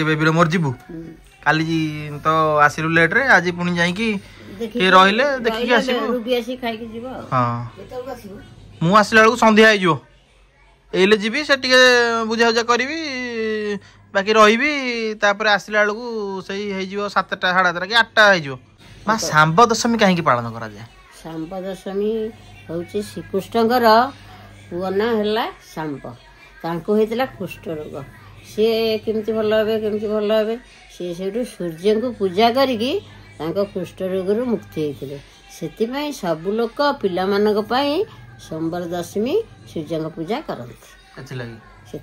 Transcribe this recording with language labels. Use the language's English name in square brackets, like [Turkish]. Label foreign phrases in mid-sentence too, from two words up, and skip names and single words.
[Odia] ବେବୀର ମୋର ଜୀବୁ କାଲି ତ ଆସିଲୁ ଲେଟ ରେ ଆଜି ପୁଣି ଯାଇକି ରହିଲେ ଦେଖିକି ଆସିବୁ ହଁ ମୁଁ ଆସିଲା ବେଳୁ ସନ୍ଧ୍ୟା ହୋ ଏଲେ ଜୀବି ସେ ଟିକେ ବୁଝା ବୁଝା କରି ବାକି ରହି ତାପର ଆସଲା ବେଳୁ ସେ 7ଟା 7:30 କି 8ଟା ହୋ ମାଁ ସାମ୍ବ ଦଶମୀ କହିଁ ପାଳନ करा जाए ସାମ୍ବ ଦଶମୀ ହୁଁ ଶ୍ରୀକୃଷ୍ଣଙ୍କର ପୁଅ ନା ହେ ସାମ୍ବ ତାଙ୍କୁ ହୋଇଥା କୁଷ୍ଠ ରୋଗ ସି କେମିତି ଭଲ ହେ କେମିତି ଭଲ ହେ ସି ସୂର୍ଯ୍ୟ କୁ ପୂଜା କରିକି କୁଷ୍ଠ ରୋଗ ମୁକ୍ତି ହୋଇଥିଲେ ସେ ସବୁ ଲୋକ ପିଲା ସୋମବାର ଦଶମୀ ସୂର୍ଯ୍ୟ ପୂଜା କରନ୍ତି